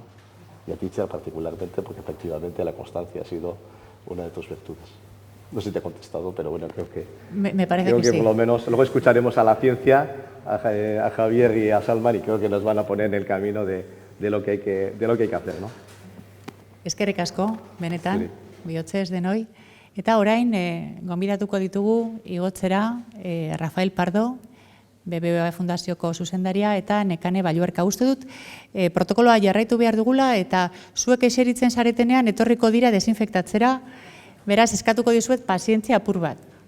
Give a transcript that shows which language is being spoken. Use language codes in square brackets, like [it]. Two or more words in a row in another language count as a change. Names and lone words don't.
[es] Y a ti, Itziar, particularmente, porque efectivamente la constancia ha sido una de tus virtudes. No sé si te he contestado, pero bueno, creo que... Me parece creo que sí. Por lo menos, luego escucharemos a la ciencia, a Javier y a Salman, y creo que nos van a poner en el camino de lo que hay que hacer, ¿no? [eu] Eskerrik asko, benetan, bihotzez denoi. Eta orain, gonbidatuko ditugu igotzera Rafael Pardo, BBVA Fundazioko zuzendaria, eta Nekane Balluerka. Uste dut, protokoloa jarraitu behar dugula, eta zuek eseritzen zaretenean etorriko dira desinfektatzera, beraz, eskatuko dizuet pazientzia apur bat.